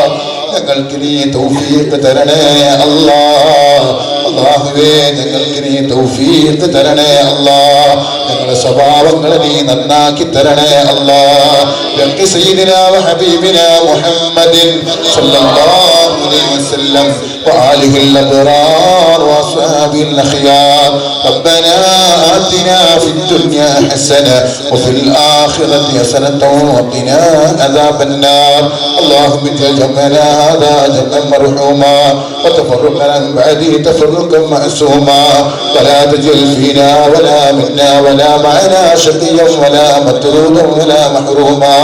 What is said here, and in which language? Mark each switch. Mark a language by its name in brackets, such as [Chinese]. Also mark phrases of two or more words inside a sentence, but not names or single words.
[Malayalam] ഞങ്ങൾക്ക് നീ തൗഫീഖ് തരണേ അല്ലാഹ്. അല്ലാഹുവേ ഞങ്ങൾക്ക് നീ തൗഫീഖ് തരണേ അല്ലാഹ്. ഞങ്ങളുടെ സ്വഭാവങ്ങളെ നീ നന്നാക്കി തരണേ അല്ലാഹ്. [Arabic] بحق سيدنا وحبيبنا محمد صلى الله عليه وسلم وآله الأبرار وأصحابه الأخيار. ربنا آتنا في الدنيا حسنة وفي الآخرة حسنة وقنا عذاب النار. اللهم اجعل جمعنا هذا جمعا مرحوما وتفرقنا من بعده تفرقا معصوما ولا تجعل فينا ولا منا ولا معنا شقيا ولا مطرودا ولا محروما.